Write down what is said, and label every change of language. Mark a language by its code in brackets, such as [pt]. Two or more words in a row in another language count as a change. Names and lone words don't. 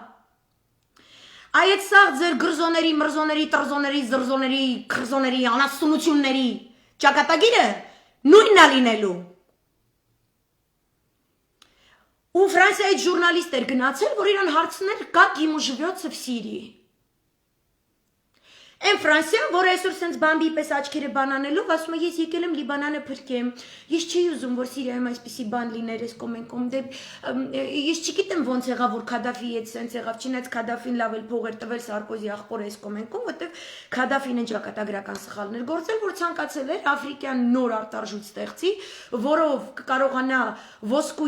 [hy] Այդ սա ձեր գրզոների, մրզոների, տրզոների, զրզոների, քրզոների, անասունությունների ճակատագիրը նույնն է լինելու։ Ու Ֆրանսիայի ժուրնալիստ էր գնացել, որ իրան հարցներ [ru] как ему живется в Сирии։ [hy] Այն Ֆրանսիան, որ այսօր սենց բամբի պես աչքերը բանանելով, ասում է ես եկել եմ Լիբանանը փրկեմ։ Ես չի ուզում, որ Սիրիայում այսպիսի բան լիներ, այս կոմենկոմ դե ես չգիտեմ ոնց եղավ, որ Քադաֆի հետ սենց եղավ, չնայած Քադաֆին լավ էլ փող էր տվել Սարկոզի աղբորը այս կոմենկոմ, որտեվ Քադաֆին են ճակատագրական սխալներ գործել, որ ցանկացել էր Աֆրիկյան նոր արտարժույթ ստեղծի, որով կկարողանա ոսկու